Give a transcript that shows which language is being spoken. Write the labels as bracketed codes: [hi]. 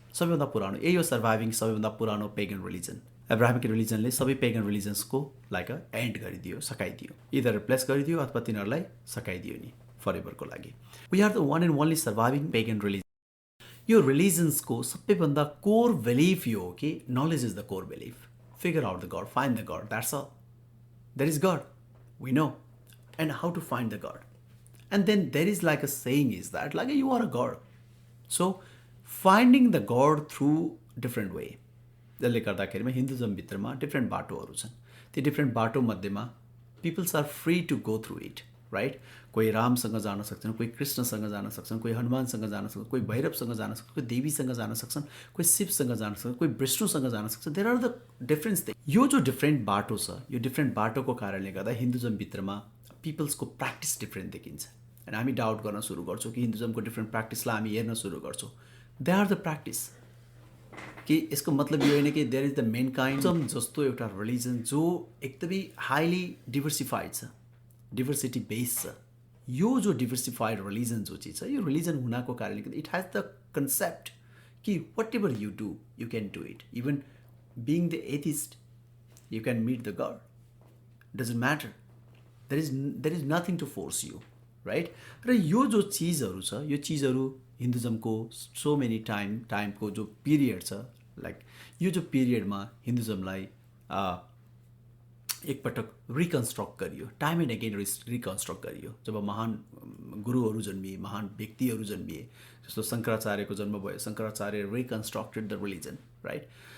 [ne] सबैभन्दा पुरानो, यही हो सर्भाइभिङ सबैभन्दा पुरानो पेगन रिलिजन. एब्राहमिक रिलिजनले सबै पेगन रिलिजन्सको लाइक एन्ड गरिदियो, सकाइदियो, इदर रिप्लेस गरिदियो अथवा तिनीहरूलाई सकाइदियो नि फरएभरको लागि. [en] We are the one and only surviving pagan religion. [ne] यो रिलिजन्सको सबैभन्दा कोर बिलिफ यो हो कि [en] Knowledge is the core belief. Figure out the God, find the God, that's all. There is God, we know, and how to find the God. And then there is like a saying is that like you are a God. So finding the God through different way. [ne] जसले गर्दाखेरिमा हिन्दुजमभित्रमा different बाटोहरू छन्. त्यो different बाटो मध्येमा [en] Peoples are free to go through it, right. [ne] कोही रामसँग जान सक्छन्, कोही कृष्णसँग जान सक्छन्, कोही हनुमानसँग जान सक्छन्, कोही भैरवसँग जान सक्छन्, कोही देवीसँग जान सक्छन्, कोही शिवसँग जान सक्छन्, कोही विष्णुसँग जान सक्छन्. [en] There are the difference thing. [ne] यो जो डिफ्रेन्ट बाटो छ, यो डिफ्रेन्ट बाटोको कारणले गर्दा हिन्दुजमभित्रमा पिपल्सको प्र्याक्टिस डिफ्रेन्ट देखिन्छ. अनि हामी डाउट गर्न सुरु गर्छौँ कि हिन्दुजमको डिफ्रेन्ट प्र्याक्टिसलाई हामी हेर्न सुरु गर्छौँ. [en] They are the practice. [ne] कि यसको मतलब यो होइन कि [en] there is the main kind [ne] जस्तो एउटा रिलिजन जो एकदमै हाइली डिभर्सिफाइड छ, डिभर्सिटी बेस्ड छ. यो जो डिभर्सिफाइड रिलिजन जो चिज छ, यो रिलिजन हुनाको कारणले गर्दा [en] It has the concept कि whatever you do you can do it. Even being the atheist you can meet the God, doesn't matter. There is nothing to force you, right? [ne] र यो जो चिजहरू छ, यो चिजहरू हिन्दुजमको सो मेनी टाइमको जो पिरियड छ, लाइक यो जो पिरियडमा हिन्दुजमलाई एकपटक रिकन्स्ट्रक्ट गरियो, [en] time and again [ne] रिकन्स्ट्रक्ट गरियो. जब महान गुरुहरू जन्मिए, महान व्यक्तिहरू जन्मिए, जस्तो शङ्कराचार्यको जन्म भयो, [en] Shankaracharya reconstructed the religion, right.